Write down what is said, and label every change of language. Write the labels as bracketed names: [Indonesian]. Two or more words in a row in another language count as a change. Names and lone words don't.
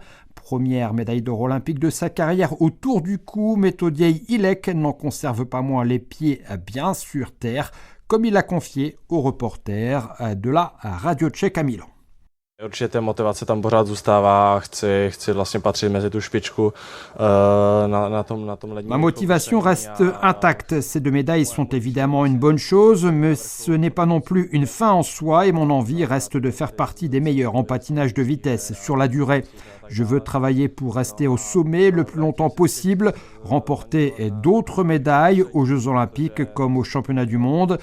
[French] Première médaille d'or olympique de sa carrière autour du cou, Metodiej Ilek n'en conserve pas moins les pieds bien sur terre, comme il l'a confié au reporter de la radio tchèque à Milan. [Czech] Určitě ta motivace tam pořád zůstává, chci vlastně patřit mezi tu špičku na tom ledním. [French] Ma motivation reste intacte. Ces 2 médailles sont évidemment une bonne chose, mais ce n'est pas non plus une fin en soi, et mon envie reste de faire partie des meilleurs en patinage de vitesse sur la durée. Je veux travailler pour rester au sommet le plus longtemps possible, remporter d'autres médailles aux Jeux Olympiques comme aux Championnats du Monde.